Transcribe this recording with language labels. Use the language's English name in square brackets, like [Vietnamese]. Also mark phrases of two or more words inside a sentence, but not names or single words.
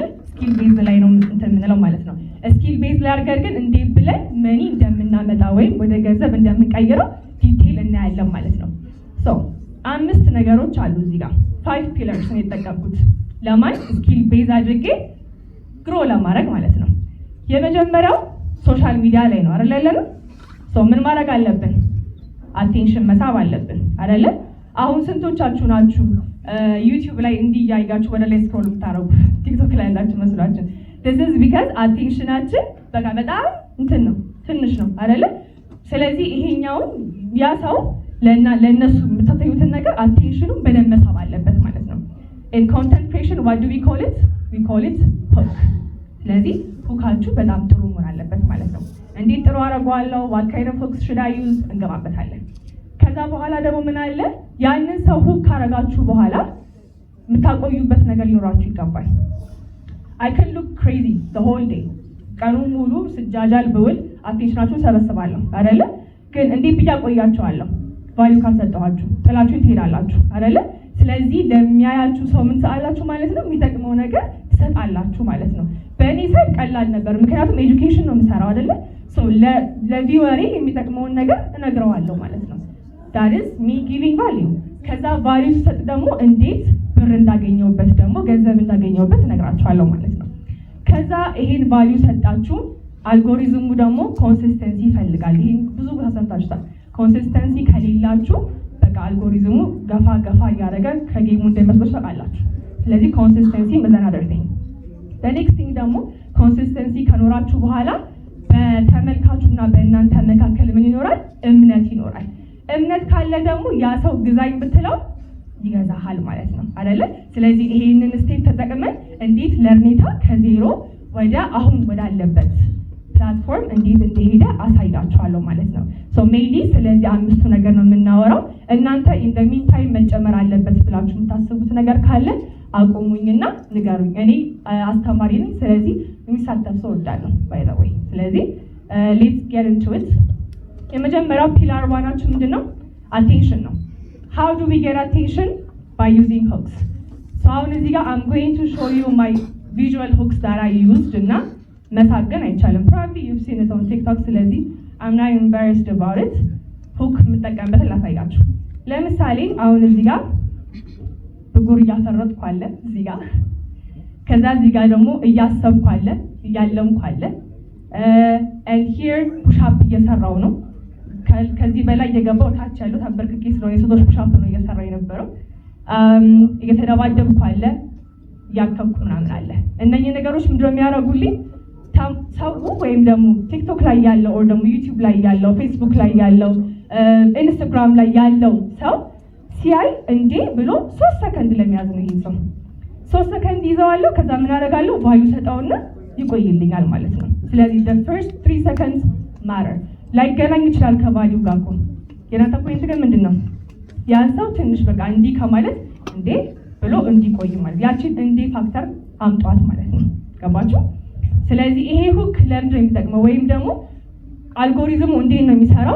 [Amharic] ስኪል ቤዝ ላይ ነው እንትን የምንለው ማለት ነው። ስኪል ቤዝ ላይ አድርገን ግን እንዴት ብለን መኒ እንደምናመጣ ወይም ወደ ገንዘብ እንደምንቀይረው ዲቴል እናያለን ማለት ነው። ሶ 5 ነገሮች አሉ እዚህ ጋር 5 ፒለርስ ነው የተጠቀምኩት ለማን ስኪል ቤዝ አድርጌ ግሮ ለማድረግ ማለት ነው። የመጀመሪያው ሶሻል ሚዲያ ላይ ነው አይደል ያለነው? ሶ ምን ማድረግ አለብን? አቴንሽን መሳብ አለብን አይደለ? አሁን ስንቶቻችሁ ናችሁ ዩቲዩብ ላይ እንዲያያችሁ ወደ ላይ ስክሮል የምታረጉ? ቲክቶክ ላይ ያላችሁ መስሏችሁ? [English] this is because [Amharic] አቴንሽናችን በቃ በጣም እንትን ነው ትንሽ ነው አይደለ? ስለዚህ ይሄኛውን ያ ሰው ለነሱ የምታሳዩትን ነገር አቴንሽኑን በደንብ መሳብ አለበት ማለት ነው። [English] in content creation what do we call it? we call it hook። [Amharic] ስለዚህ ሁካችሁ በጣም ጥሩ መሆን አለበት ማለት ነው። እንዴት ጥሩ አደርገዋለሁ? [English] what kind of hooks should I use? [Amharic] እንገባበታለን። ከዛ በኋላ ደግሞ ምን አለ? ያንን ሰው ሁክ ካረጋችሁ በኋላ የምታቆዩበት ነገር ሊኖራችሁ ይገባል። [English] I can look crazy the whole day [Amharic] ቀኑን ሙሉ ስጃጃል ብውል አቴንሽናችሁን ሰበስባለሁ አይደለ? ግን እንዴት ብዬ አቆያችኋለሁ? ቫልዩ ካልሰጠኋችሁ ጥላችሁ ትሄዳላችሁ አይደለ? ስለዚህ ለሚያያችሁ ሰው ምን ትሰጣላችሁ ማለት ነው? የሚጠቅመው ነገር ትሰጣላችሁ ማለት ነው። በእኔ ሳይድ ቀላል ነበር፣ ምክንያቱም ኤጁኬሽን ነው የምሰራው አይደለ? ሶ ለቪወሬ የሚጠቅመውን ነገር እነግረዋለሁ ማለት ነው። [English] that is me giving value። [Amharic] ከዛ ቫልዩ ስሰጥ ደግሞ እንዴት ብር እንዳገኘውበት ደግሞ ገንዘብ እንዳገኘውበት እነግራችኋለሁ ማለት ነው። ከዛ ይሄን ቫልዩ ሰጣችሁ፣ አልጎሪዝሙ ደግሞ ኮንሲስተንሲ ይፈልጋል። ይሄን ብዙ ቦታ ሰምታችኋል። ኮንሲስተንሲ ከሌላችሁ በቃ አልጎሪዝሙ ገፋ እያደረገ ከጌሙ እንደሚመስለው ታውቃላችሁ። ስለዚህ ኮንሲስተንሲ መዘን አደርገኝ። [English] the next thing [Amharic] ደግሞ ኮንሲስተንሲ ከኖራችሁ በኋላ በተመልካቹና በእናንተ መካከል ምን ይኖራል? እምነት ይኖራል። እምነት ካለ ደግሞ ያ ሰው ግዛኝ ብትለው ይገዛሃል ማለት ነው አይደለ? ስለዚህ ይሄንን ስቴፕ ተጠቅመን እንዴት ለርኔታ ከዜሮ ወደ አሁን ወዳለበት ፕላትፎርም እንዴት እንደሄደ አሳይዳችኋለሁ ማለት ነው። [English] so mainly [Amharic] ስለዚህ 5ቱ ነገር ነው የምናወራው። እናንተ [English] in the meantime [Amharic] መጨመር አለበት ብላችሁ የምታስቡት ነገር ካለ አቆሙኝና ንገሩኝ። እኔ አስተማሪ ነኝ፣ ስለዚህ የሚሳተፍ ሰው እወዳለሁ [English] by the way። [Amharic] ስለዚህ [English] let's get into it። [Amharic] የመጀመሪያው ፒላር ዋናችን ምንድነው? አቴንሽን ነው። [English] how do we get attention? by using hooks. so [Amharic] አሁን እዚህ ጋር [English] I'm going to show you my visual hooks that I used [Amharic] እና መሳገን አይቻልም። [English] probably you've seen it on TikTok ስለዚህ I'm not embarrassed about it። hook [Amharic] የምጠቀምበትን ላሳያችሁ። ለምሳሌ አሁን እዚህ ጋር ብጉር እያፈረጥኩ አለ እዚህ ጋር፣ ከዛ እዚህ ጋር ደግሞ እያሰብኩ አለ እያለምኩ አለ [English] and here push up [Amharic] እየሰራው ነው። ከዚህ በላይ የገባው ታች ያለው ተንበርክኬ ስለሆነ የሴቶች push up ነው እየሰራ የነበረው። እየተደባደብኩ አለ እያከብኩ ምናምን አለ። እነኚህ ነገሮች ምንድነው የሚያደርጉልኝ? ሰው ወይም ደግሞ ቲክቶክ ላይ ያለው or ደግሞ ዩቲዩብ ላይ ያለው ፌስቡክ ላይ ያለው ኢንስታግራም ላይ ያለው ሰው ሲያይ እንዴ ብሎ 3 ሰከንድ ለሚያዝ ነው ይይዘው 3 ሰከንድ ይዘዋለሁ። ከዛ ምን አደርጋለሁ? ቫልዩ ሰጠውና ይቆይልኛል ማለት ነው። ስለዚህ [English] the first 3 seconds matter። [Amharic] ላይገናኝ ይችላል ከቫልዩ ጋር እኮ የናንተ ፖይንት ግን ምንድነው? ያን ሰው ትንሽ በቃ እንዲህ ከማለት እንዴ ብሎ እንዲቆይ ማለት ያቺን እንዴ ፋክተር አምጧት ማለት ነው። ገባችሁ? ስለዚህ ይሄ ሁክ ለምንድን ነው የሚጠቅመው? ወይም ደግሞ አልጎሪዝሙ እንዴት ነው የሚሰራው?